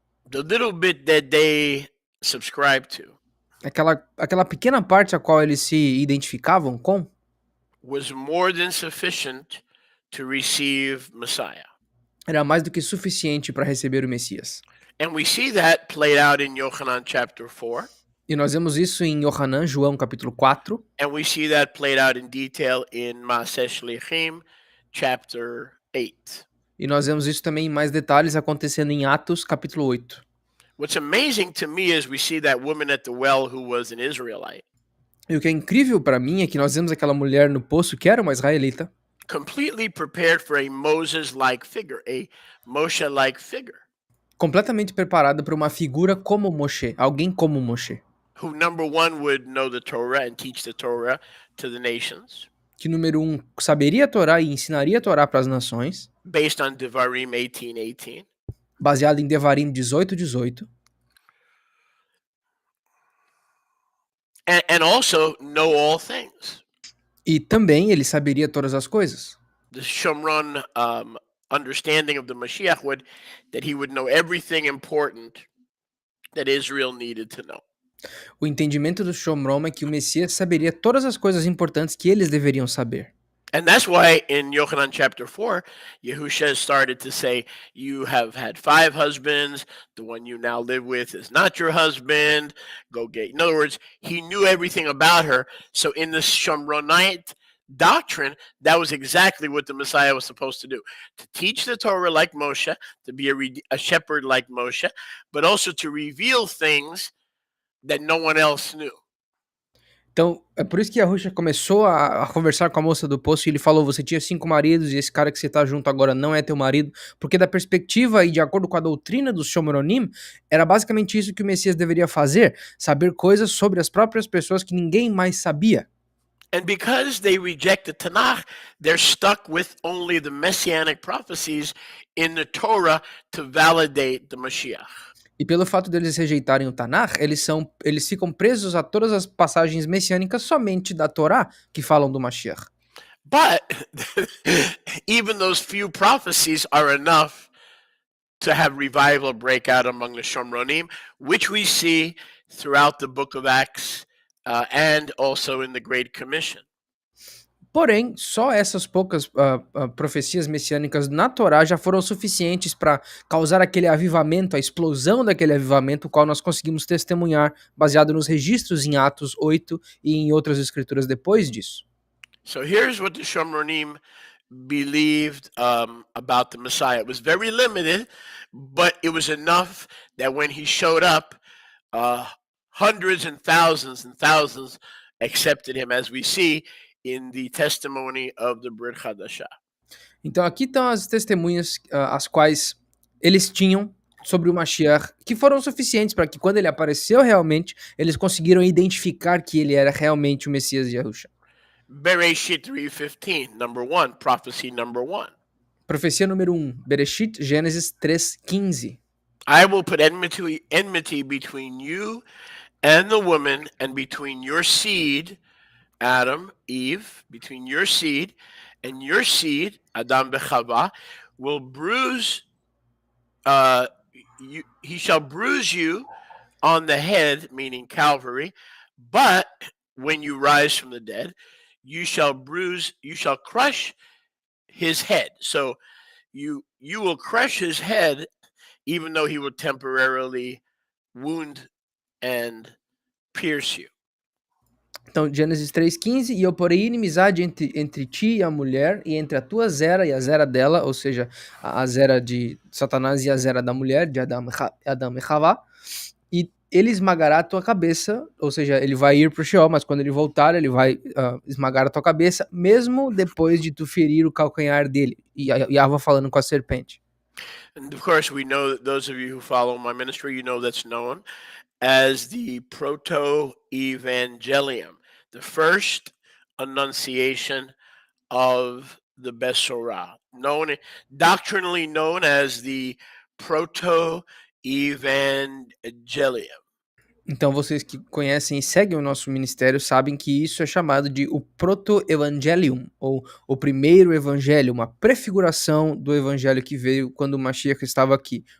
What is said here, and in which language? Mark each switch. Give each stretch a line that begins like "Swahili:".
English: the little bit that they subscribed to,
Portuguese: aquela pequena parte a qual eles se identificavam com,
English: was more than sufficient to receive Messiah.
Portuguese: era mais do que suficiente para receber o Messias.
English: And we see that played out in Yochanan chapter 4.
Portuguese: E nós vemos isso em Yohanan, João capítulo 4.
English: And we see that played out in detail in Maaseh Shlichim chapter 8.
Portuguese: E nós vemos isso também em mais detalhes acontecendo em Atos capítulo 8.
English: What's amazing to me is we see that woman at the well who was an Israelite,
Portuguese: E o que é incrível para mim é que nós vemos aquela mulher no poço que era uma israelita,
English: completely prepared for a Moses-like figure, a Moshe-like figure,
Portuguese: completamente preparada para uma figura como Moshe, alguém como Moshe,
English: who number one would know the Torah and teach the Torah to the nations,
Portuguese: que número 1 saberia a Torá e ensinaria a Torá para as nações,
English: based on Devarim 18:18,
Portuguese: baseado em Devarim 18:18,
English: and also know all things.
Portuguese: e também ele saberia todas as coisas.
English: The Shomron understanding of the Mashiach would that he would know everything important that Israel needed to know.
Portuguese: O entendimento do Shomrom é que o Messias saberia todas as coisas importantes que eles deveriam saber.
English: And that's why in Yochanan chapter 4, Yehusha started to say, you have had 5 husbands. The one you now live with is not your husband. Go get. In other words, he knew everything about her. So in the Shomronite doctrine, that was exactly what the Messiah was supposed to do. To teach the Torah like Moshe, to be a shepherd like Moshe, but also to reveal things that no one else knew.
Portuguese: Então, é por isso que Yahusha começou a conversar com a moça do poço e ele falou, você tinha 5 maridos e esse cara que você tá junto agora não é teu marido, porque da perspectiva e de acordo com a doutrina dos Shomronim, era basicamente isso que o Messias deveria fazer, saber coisas sobre as próprias pessoas que ninguém mais sabia.
English: And because they reject the Tanakh, they're stuck with only the messianic prophecies in the Torah to validate the Mashiach.
Portuguese: E pelo fato deles rejeitarem o Tanar, eles ficam presos a todas as passagens messiânicas somente da Torá que falam do Mashiach.
English: But even those few prophecies are enough to have revival break out among the Shomronim, which we see throughout the book of Acts and also in the Great Commission.
Portuguese: Porém, só essas poucas profecias messiânicas na Torá já foram suficientes para causar aquele avivamento, a explosão daquele avivamento, o qual nós conseguimos testemunhar baseado nos registros em Atos 8 e em outras escrituras depois disso.
English: So here's what the Shomronim believed about the Messiah. It was very limited, but it was enough that when he showed up, hundreds and thousands accepted him, as we see in the testimony of the Brit Hadashah.
Portuguese: Então aqui estão as testemunhas as quais eles tinham sobre o Mashiach, que foram suficientes para que quando ele apareceu realmente, eles conseguiram identificar que ele era realmente o Messias de Yahusha.
English: Bereshit 3:15, number 1, prophecy number 1.
Portuguese: Profecia número 1, Bereshit, Gênesis 3:15.
English: I will put enmity between you and the woman, and between your seed, Adam, Eve, between your seed and your seed, Adam bechava, will bruise. He shall bruise you on the head, meaning Calvary. But when you rise from the dead, you shall crush his head. So you will crush his head, even though he will temporarily wound and pierce you.
Portuguese: Então, Gênesis 3,15, e eu porei inimizade entre ti e a mulher, e entre a tua zera e a zera dela, ou seja, a zera de Satanás e a zera da mulher, de Adão e Havá, e ele esmagará a tua cabeça, ou seja, ele vai ir pro Sheol, mas quando ele voltar, ele vai esmagar a tua cabeça, mesmo depois de tu ferir o calcanhar dele. E Yahweh falando com a serpente.
English: And of course, we know that those of you who follow my ministry, you know that's known as the Proto Evangelium, the first annunciation of the Besorah, doctrinally known as the Proto Evangelium.
Portuguese: Então, vocês que conhecem e seguem o nosso ministério sabem que isso é chamado de o Proto-Evangelium, ou o primeiro evangelho, uma prefiguração do evangelho que veio quando o Mashiach estava aqui.